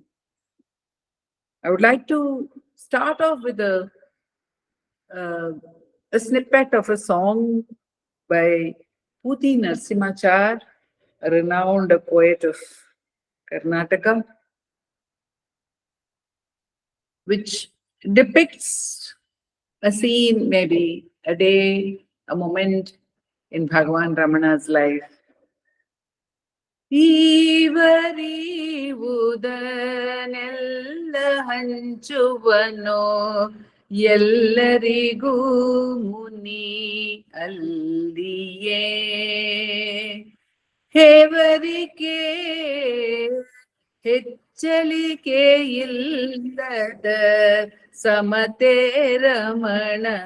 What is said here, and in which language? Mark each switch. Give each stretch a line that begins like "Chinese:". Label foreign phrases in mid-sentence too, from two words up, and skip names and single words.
English: I would like to start off with uh, a snippet of a song by Puti Narsimachar, a renowned poet of Karnataka, which depicts a scene, maybe a day, a moment in Bhagavan Ramana's life.
Kannada: ಈವರಿವುದನೆಲ್ಲ ಹಂಚುವನೋ ಎಲ್ಲರಿಗೂ ಮುನಿ ಅಲ್ಲಿಯೇ ಹೇವರಿಕೆ ಹೆಚ್ಚಲಿಕೆ ಇಲ್ಲದ ಸಮತೆ ರಮಣ